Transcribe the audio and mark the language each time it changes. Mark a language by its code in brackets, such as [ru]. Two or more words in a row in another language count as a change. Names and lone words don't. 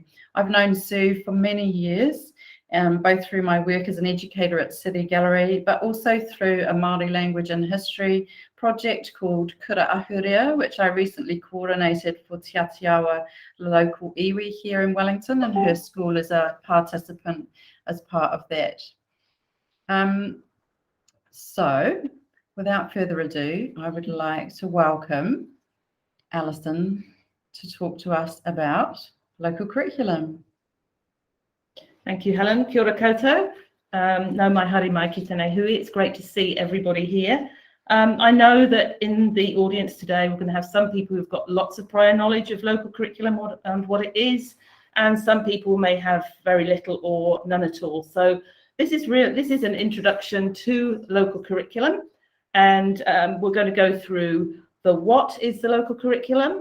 [en] I've known Sue for many years, both through my work as an educator at City Gallery, but also through a Māori language and history project called Kura Ahurea, which I recently coordinated for Te Atiawa local iwi here in Wellington, and her school is a participant as part of that. So without further ado, I would like to welcome Alison to talk to us about local curriculum. Thank you, Helen. [mi] Kia ora koutou. No mai haere mai ki tēnei hui. [en] It's great to see everybody here. I know that in the audience today, we're going to have some people who've got lots of prior knowledge of local curriculum and what it is, and some people may have very little or none at all. So this is an introduction to local curriculum, and we're going to go through the what is the local curriculum.